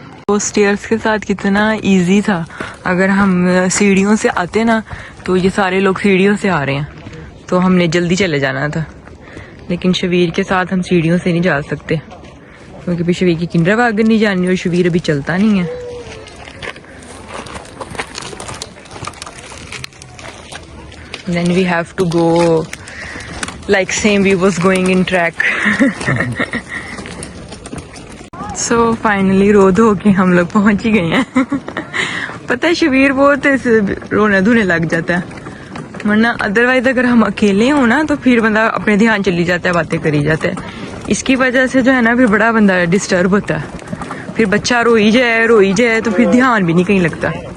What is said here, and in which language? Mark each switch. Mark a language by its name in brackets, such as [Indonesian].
[Hindi] वो स्टेयर्स के साथ कितना इजी था, अगर हम सीढ़ियों से आते ना तो ये सारे लोग सीढ़ियों से आ रहे हैं तो हमने जल्दी चले जाना था, लेकिन शबीर के साथ हम सीढ़ियों से नहीं जा सकते क्योंकि भी शबीर की किंडरगार्टन नहीं जानी और शबीर अभी चलता नहीं है। [English] Then we have to go like same we was going in track. So finally [Hindi] रो धो के हम लोग पहुंच ही गए हैं। पता है शबीर बहुत ऐसे रोने धोने लग जाता है, वरना अदरवाइज अगर हम अकेले हो ना तो फिर बंदा अपने ध्यान चली जाता है, बातें करी जाता है। इसकी वजह से जो है ना फिर बड़ा बंदा डिस्टर्ब होता है, फिर बच्चा रोई जाए तो फिर ध्यान भी नहीं कहीं लगता।